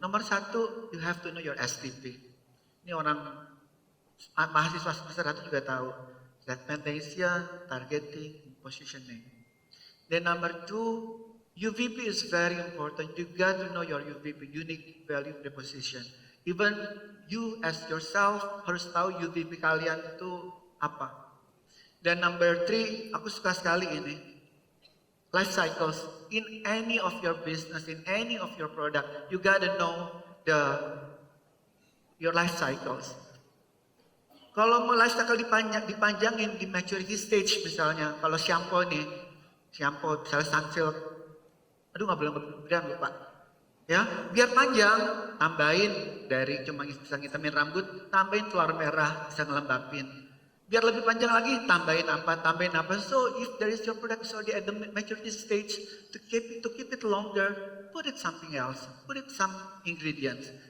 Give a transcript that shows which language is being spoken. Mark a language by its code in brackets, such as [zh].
[id] Nomor 1, [en] you have to know your STP. [id] Ini orang mahasiswa semester 1 juga tahu. [en] Segmentation, targeting, positioning. Then number 2, UVP is very important. You got to know your UVP, unique value proposition. Even you as yourself [id] harus tahu UVP kalian itu apa. Dan [en] number 3, [id] aku suka sekali ini. Life cycles. [en] In any of your business, in any of your product, you gotta know your life cycles. [id] Kalau mau life cycle dipanjangin di maturity stage misalnya, kalau shampoo nih, shampoo misalnya Sunsilk, aduh nggak boleh brand lupa, ya biar panjang, tambahin dari cuma bisa ngitamin rambut, tambahin telur merah bisa ngelembapin. Biar lebih panjang lagi, tambahin apa. [en] So if there is your product is already at the maturity stage, to keep it longer, put it something else, put it some ingredients.